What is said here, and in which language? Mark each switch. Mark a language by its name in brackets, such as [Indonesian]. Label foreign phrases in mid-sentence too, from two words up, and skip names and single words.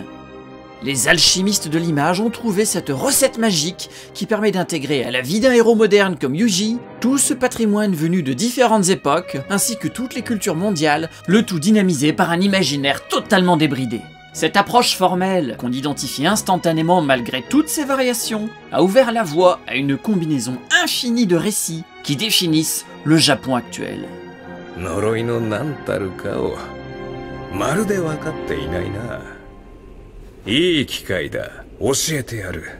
[French] Les alchimistes de l'image ont trouvé cette recette magique qui permet d'intégrer à la vie d'un héros moderne comme Yuji tout ce patrimoine venu de différentes époques, ainsi que toutes les cultures mondiales, le tout dynamisé par un imaginaire totalement débridé. Cette approche formelle, qu'on identifie instantanément malgré toutes ces variations, a ouvert la voie à une combinaison infinie de récits qui définissent le Japon actuel. [Japanese] 呪いの何たるかをまるで分かっていないな。いい機会だ。教えてやる。